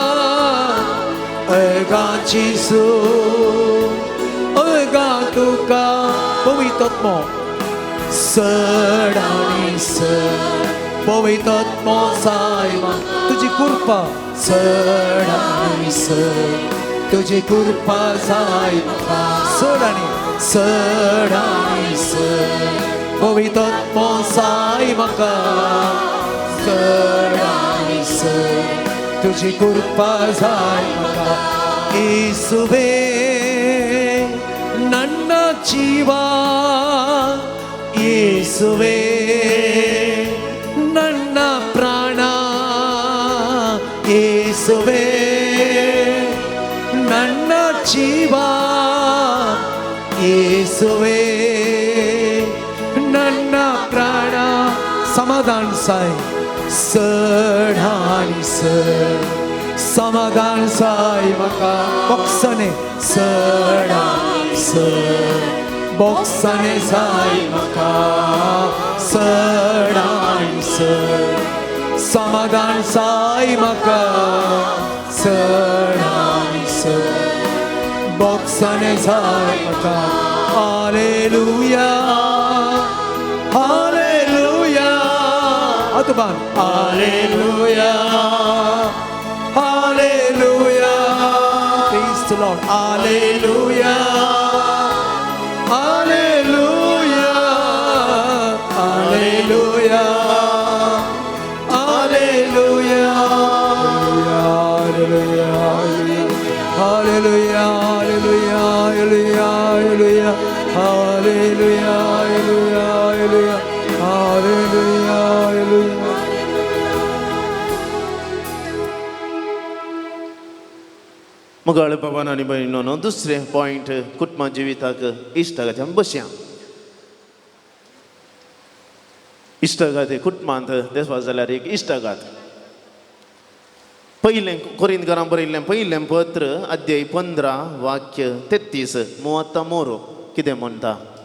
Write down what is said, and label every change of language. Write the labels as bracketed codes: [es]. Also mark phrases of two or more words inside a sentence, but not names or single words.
[kok] अर्गा जेजू अर्गा तुका पवित्रात्मो चड आनी चड पवित्रात्मो जाय म्हाका तुजी कृपा चड आनी चड तुजी कृपा जाय म्हाका चड आनी चड पवित्रात्मो जाय म्हाका चड आनी चड तुजी कृपा जाय म्हाका येसुवे [kn] ನನ್ನ ಜೀವ ಯೇಸುವೇ ನನ್ನ ಪ್ರಾಣ ಯೇಸುವೇ ನನ್ನ ಜೀವ ಯೇಸುವೇ ನನ್ನ ಪ್ರಾಣ [kok] समाधान साय चड आनी चड समाधान साय म्हाका बोक्साने चड आनी चड बोक्साने जाय म्हाका चड आनी चड समाधान जाय म्हाका चड आनी चड बोक्साने जाय म्हाका हालेलुया हालेलुया आतबान हालेलुया हालेलुया [en] praise the Lord [kok] हालेलुया हालेलुया हालेलुया हालेलुया हालेलुया हालेलुया हालेलुया हालेलुया हालेलुया हालेलुया हालेलुया हालेलुया मुगाळ बाबान आनी भयणीनो दुसरे पॉयंट कुटुंबा जिविताक इश्टागाती आमी बसया इश्टागाती कुटुंबांत देसपाक जाल्यार एक इश्टागात पयलें कोरिंथकारांक बरयल्लें पयलें पत्र अध्याय 15 वाक्य 33 मुवत्ता मोरो कितें म्हणटा